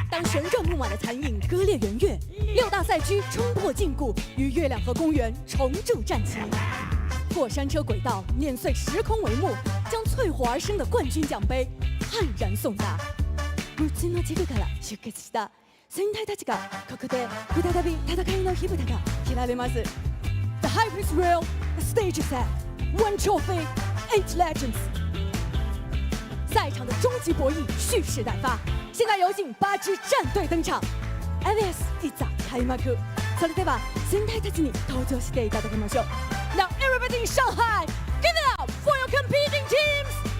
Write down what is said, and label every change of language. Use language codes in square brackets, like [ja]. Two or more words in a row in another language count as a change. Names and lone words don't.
[zh] 旋转木马的残影割裂圆月，6大赛区冲破禁锢，与月亮河公园重铸战旗。过山车轨道碾碎时空帷幕，将淬火而生的冠军奖杯悍然送达。 [ja] 6 つの地区から出血した戦隊たちがここで再び戦いの火蓋が切られます。 [en] The hype is real, the stage is set. One trophy, 8 legends. [zh] 赛场的终极博弈蓄势待发，现在有请8支战队登场。IVS [ja] いざ開幕。それでは戦隊たちに登場していただきましょう。 [en] Now everybody in Shanghai, give it up for your competing teams.